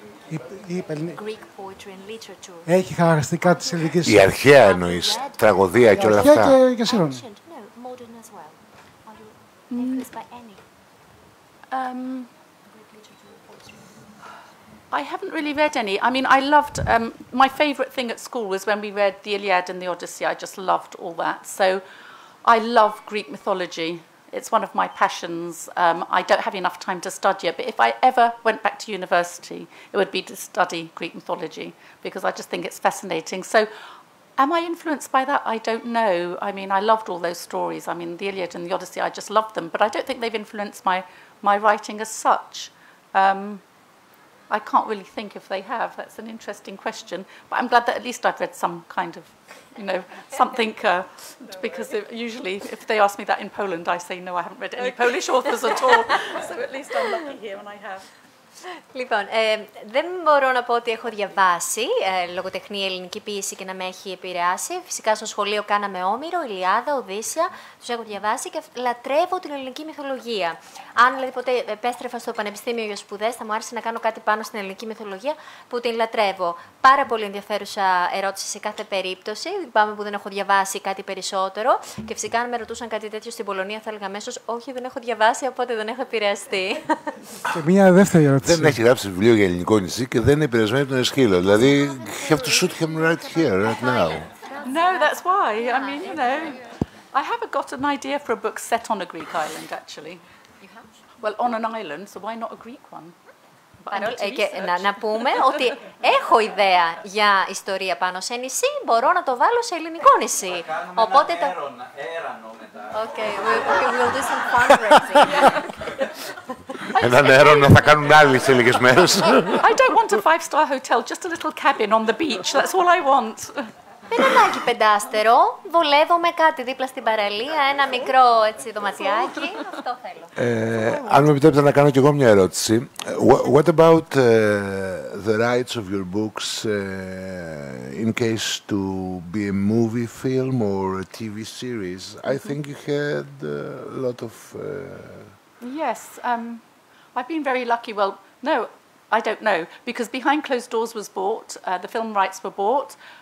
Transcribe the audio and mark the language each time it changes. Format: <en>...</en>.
<en>Greek poetry and literature.</en> <el>Έχει χαρακτηριστικά της ελληνικής. Η αρχαία εννοείς, τραγωδία και όλα αυτά. Η αρχαία και σύγχρονη.</el> <en>I haven't really read any. I mean, I loved, my favourite thing at school was when we read the Iliad and the Odyssey. I just loved all that. So I love Greek mythology. It's one of my passions. I don't have enough time to study it, but if I ever went back to university, it would be to study Greek mythology, because I just think it's fascinating. So am I influenced by that? I don't know. I mean, I loved all those stories. I mean, the Iliad and the Odyssey, I just loved them, but I don't think they've influenced my writing as such. I can't really think if they have. That's an interesting question. But I'm glad that at least I've read some kind of, you know, something, because usually if they ask me that in Poland, I say, no, I haven't read any Polish authors at all. So at least I'm lucky here and I have.</en> <el>Λοιπόν, δεν μπορώ να πω ότι έχω διαβάσει λογοτεχνία, ελληνική ποίηση και να με έχει επηρεάσει. Φυσικά στο σχολείο κάναμε Όμηρο, Ηλιάδα, Οδύσσια, τους έχω διαβάσει και λατρεύω την ελληνική μυθολογία. Αν δηλαδή ποτέ επέστρεφα στο πανεπιστήμιο για σπουδές, θα μου άρεσε να κάνω κάτι πάνω στην ελληνική μυθολογία που την λατρεύω. Πάρα πολύ ενδιαφέρουσα ερώτηση σε κάθε περίπτωση. Λυπάμαι που δεν έχω διαβάσει κάτι περισσότερο. Και φυσικά, αν με ρωτούσαν κάτι τέτοιο στην Πολωνία, θα έλεγα αμέσως όχι, δεν έχω διαβάσει, οπότε δεν έχω επηρεαστεί. Και μια δεύτερη ερώτηση. Δεν έχει γράψει βιβλίο για ελληνικό νησί και δεν είναι επηρεασμένη από τον Εσχύλο.</el> <en>Δηλαδή, you have to shoot him right here, right now. No, that's why. I mean, you know, I have got an idea for a book set on a Greek island, actually. You have? Well, on an island, so why not a Greek one?</en> <el>Και να πούμε ότι έχω ιδέα για ιστορία πάνω σε νησί, μπορώ να το βάλω σε ελληνικό νησί. Οπότε έρανο μετά.</el> <en>Okay, we'll do some fundraising.</en> <el>Έναν έρωνο θα κάνουν άλλοι σε λίγες μέρες.</el> <en>I don't want a 5-star hotel, just a little cabin on the beach. That's all I want.</en> <el>Δεν ανάγκη πεντάστερο. Βολεύομαι κάτι δίπλα στην παραλία, ένα μικρό έτσι, δωματιάκι. Αυτό θέλω. Αν με επιτρέπετε να κάνω κι εγώ μια ερώτηση.</el> <en>What about the rights of your books in case to be a movie film or a TV series? I think you had a lot of... Yes, I've been very lucky. Well, no, I don't know, because Behind Closed Doors was bought, the film rights were bought.</en>